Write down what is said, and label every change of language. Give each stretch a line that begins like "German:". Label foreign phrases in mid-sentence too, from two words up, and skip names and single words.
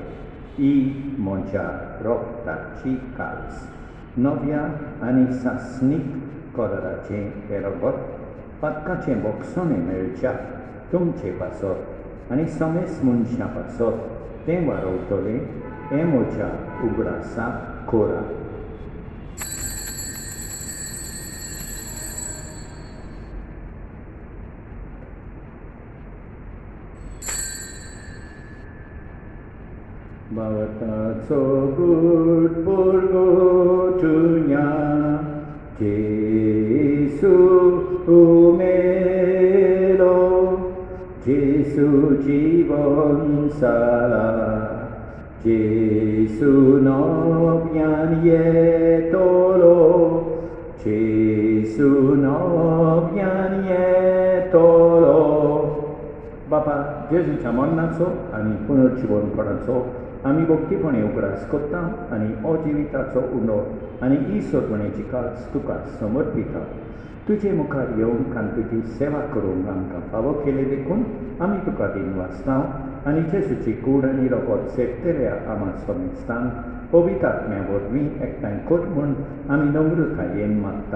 Konkani: ही म्हज्या रोगताची काल्स. नव्या आनी सासणीक कराराचें हें रोगोत पातकाचें बोगसोणें मेळच्या तुमचे पासत आनी समेज मनशां पासत तें वारवतलें. हें म्हज्या उगडासाक खोरा. Bavataco good purgotunya, Jesu umelo, Jesu jivon sala, Jesu nobyan yetolo, Jesu nobyan yetolo. बापा जेजूच्या मरणाचो आनी पुनर्जीवनपणाचो आमी भक्तीपणे उगडास करता आनी अजिविताचो उंडो आनी ईश्वरपणेची कास तुका समर्पिता. तुजे मुखार येवंक आनी तुजी सेवा करूंक आमकां फावो केले देखून आमी तुका दिन वाचता आनी जेजूची कूड आनी रोगोत सेवतल्या आमा समेस्तान पवित्र आत्म्या वरवीं एकठांय कर म्हूण आमी नम्रतायेन मागता.